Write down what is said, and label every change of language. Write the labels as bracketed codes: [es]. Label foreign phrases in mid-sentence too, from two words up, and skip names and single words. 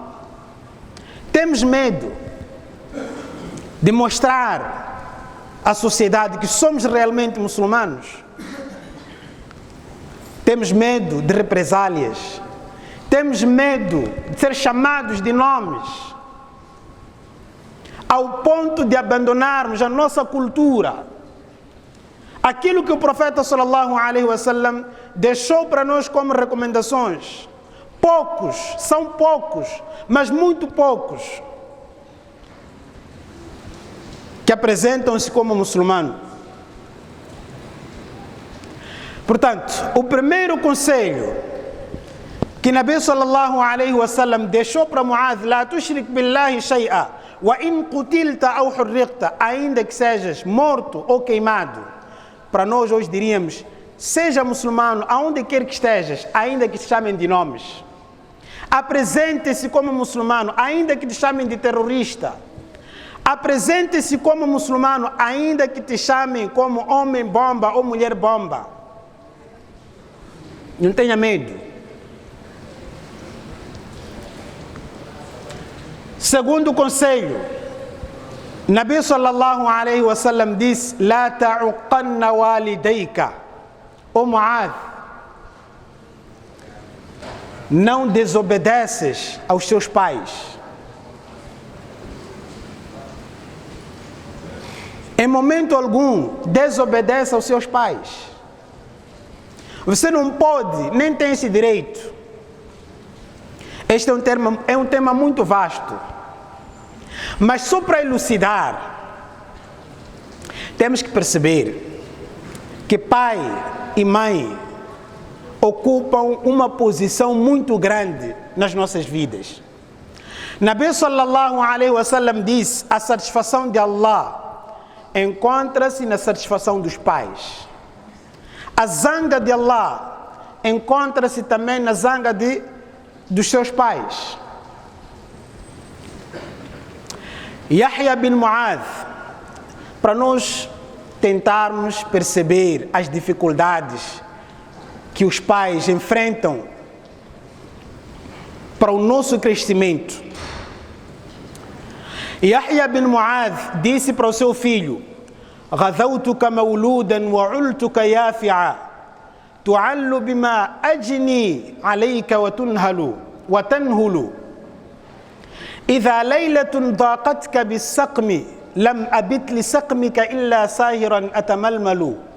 [pt] Temos medo de mostrar à sociedade que somos realmente muçulmanos. Temos medo de represálias. Temos medo de ser chamados de nomes, ao ponto de abandonarmos a nossa cultura. Aquilo que o profeta [ar] صلى الله عليه وسلم [pt] deixou para nós como recomendações. São poucos, mas muito poucos, que apresentam-se como muçulmano. Portanto, o primeiro conselho que Nabi [ar] صلى الله عليه وسلم [pt] deixou para Muadh: [ar] لا تشرك بالله شيئا وإن قتلت أو حرقت, [pt] ainda que sejas morto ou queimado. Para nós hoje diríamos: seja muçulmano aonde quer que estejas, ainda que te chamem de nomes. Apresente-se como muçulmano, ainda que te chamem de terrorista. Apresente-se como muçulmano, ainda que te chamem como homem-bomba ou mulher-bomba. Não tenha medo. Segundo conselho, Nabi [ar] صلى الله عليه وسلم [pt] disse: [ar] لا تعقن والديك. [pt] Ô Muadh, não desobedeces aos teus pais. Em momento algum, desobedece aos seus pais. Você não pode, nem tem esse direito. Este é um tema muito vasto. Mas só para elucidar, temos que perceber que pai e mãe ocupam uma posição muito grande nas nossas vidas. Nabi [ar] صلى الله عليه وسلم [pt] diz: a satisfação de Allah encontra-se na satisfação dos pais. A zanga de Allah encontra-se também na zanga dos seus pais. Yahya bin Muadh, para nós tentarmos perceber as dificuldades que os pais enfrentam para o nosso crescimento. Yahya bin Muadh disse para o seu filho: [ar] غذوتك مولودا وعلتك يافعا تعل بما أجني عليك وتنهل إذا ليلة ضاقتك بالسقم لم أبت لسقمك إلا ساهرا أتململ